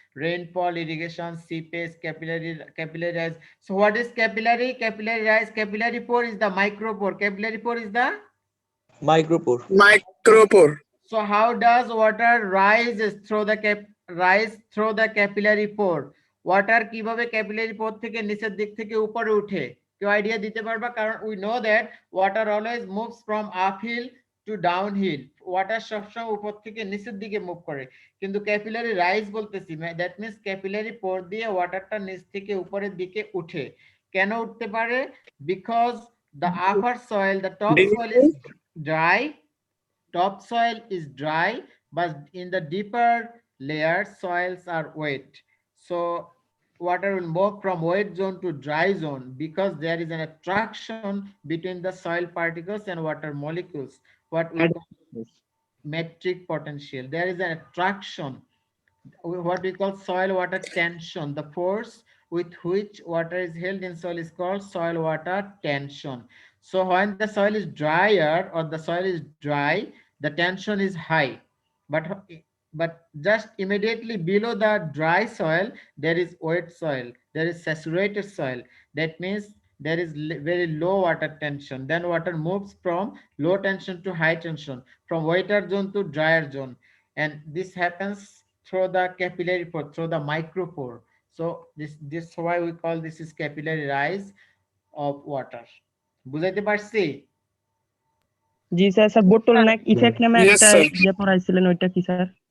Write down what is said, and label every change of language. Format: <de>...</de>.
<en>Rainfall, irrigation, seepage, capillary rise. So what is capillary? Capillary rise, capillary pore is the micropore. Capillary pore is the Micropore. So how does water rise through the capillary pore?</en> <bn>Water কিভাবে capillary pore থেকে নিচের দিক থেকে উপরে উঠে? কেউ idea দিতে পারবা? কারণ</bn> <en>we know that water always moves from uphill to downhill.</en> <bn>Water সবসময় উপর থেকে নিচের দিকে মুভ করে, কিন্তু ক্যাপিলারি রাইজ বলতেছি,</bn> <en>that means</en> <bn>ক্যাপিলারি পোর দিয়ে ওয়াটারটা নিচ থেকে উপরের দিকে উঠে। কেন উঠতে পারে?</bn> <en>Because the upper soil, the top soil is dry. Topsoil is dry, but in the deeper layers, soils are wet. So water will move from wet zone to dry zone because there is an attraction between the soil particles and water molecules. What we call metric potential. There is an attraction, what we call soil water tension. The force with which water is held in soil is called soil water tension. So when the soil is drier or the soil is dry, the tension is high, but just immediately below the dry soil there is wet soil, there is saturated soil. That means there is very low water tension. Then water moves from low tension to high tension, from wetter zone to drier zone, and this happens through the capillary pore, through the micropore. So this why we call this is capillary rise of water.</en> <bn>বুঝাইতে পারছি? জি sir. Sir বোটলনেক effect নামে একটা ইয়ে পড়াইছিলেন, ওইটা কি sir?</bn>